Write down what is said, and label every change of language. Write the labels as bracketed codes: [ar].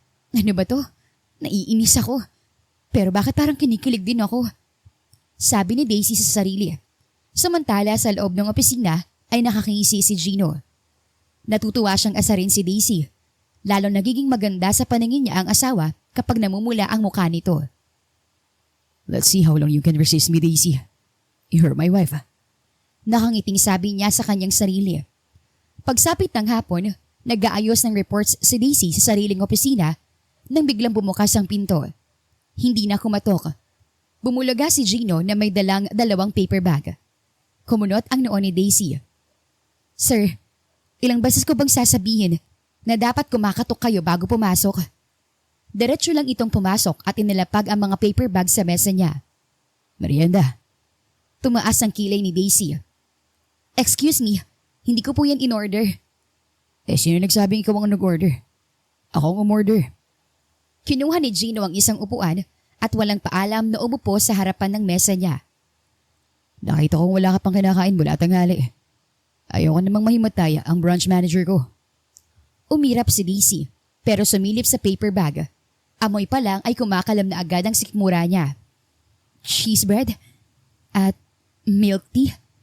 [tl] Ano ba to? Naiinis ako. Pero bakit parang kinikilig din ako? Sabi ni Daisy sa sarili. Samantala sa loob ng opisina ay nakakingisi si Gino. Natutuwa siyang asarin si Daisy. Lalo nagiging maganda sa paningin niya ang asawa kapag namumula ang mukha nito. [en] Let's see how long you can resist me, Daisy. You're my wife. [tl] Nakangiting sabi niya sa kanyang sarili. Pagsapit ng hapon, nag-aayos ng reports si Daisy sa sariling opisina nang biglang bumukas ang pinto. Hindi na kumatok. Bumulaga si Gino na may dalang 2 paper bag. Kumunot ang noo ni Daisy. Sir, ilang beses ko bang sasabihin na dapat kumakatok kayo bago pumasok? Diretso lang itong pumasok at inilapag ang mga paper bag sa mesa niya. Merienda. Tumaas ang kilay ni Daisy. Excuse me, hindi ko po yan in-order. Sino nagsabing ikaw ang nag-order? Ako ang umorder. Kinuha ni Gino ang isang upuan at walang paalam na umupo sa harapan ng mesa niya. Nakita kong wala ka pang kinakain mula tanghali. Ayaw ko namang mahimataya ang branch manager ko. Umirap si Daisy pero sumilip sa paper bag. Amoy pa lang ay kumakalam na agad ang sikmura niya. Cheese bread at milk tea.